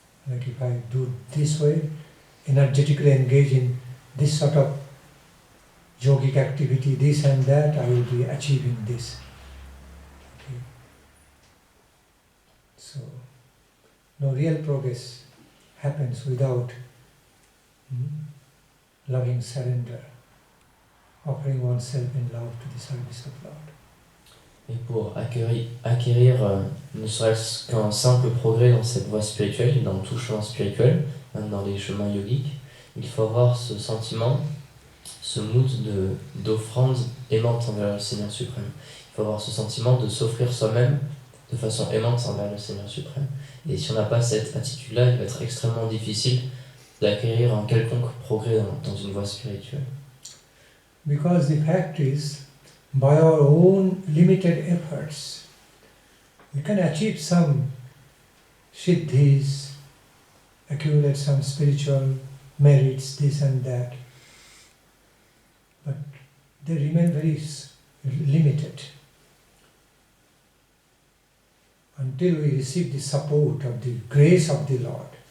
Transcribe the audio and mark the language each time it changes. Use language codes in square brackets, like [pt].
[en] Like if I do this way, energetically engage in this sort of yogic activity, this and that, I will be achieving this. Okay. So, no real progress happens without loving surrender, offering oneself in love to the service of Lord. [fr] Et pour acquérir ne serait-ce qu'un simple progrès dans cette voie spirituelle et dans tout chemin spirituel, même dans les chemins yogiques, il faut avoir ce sentiment, ce mood d'offrande aimante envers le Seigneur suprême. Il faut avoir ce sentiment de s'offrir soi-même de façon aimante envers le Seigneur suprême. Et si on n'a pas cette attitude-là, il va être extrêmement difficile d'acquérir un quelconque progrès dans une voie spirituelle. [en] Because the fact is, by our own limited efforts, we can achieve some siddhis, accumulate some spiritual merits, this and that, but they remain very limited until we receive the support of the grace of the Lord.